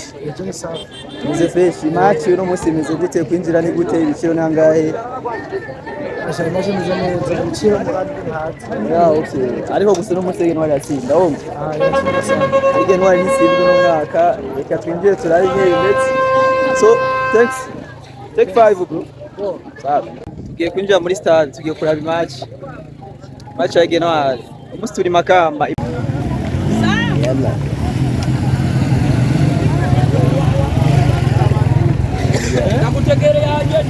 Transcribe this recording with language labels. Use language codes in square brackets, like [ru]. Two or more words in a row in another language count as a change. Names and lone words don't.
[rn] Umeze fresh. Match uno munsi imeze gute? Kwinjira ni gute? Ibiciro nangahe? Imeze neza, ibiciro muri hati. [en] Ya okay. [rn] Ariko gusa no munsi Aigle Noir yatsinda wumva. Yatsinda sana. Aigle Noir ni sibwo no mwaka. Reka twinjire turabe imetse. [en] So thanks. Take 5 bro. [rn] Sawa. Tugiye kwinjira muri stade, tugiye kuraba match ya Aigle Noir. Umunsi turi Makamba. Yalla. Nakutegere yaje.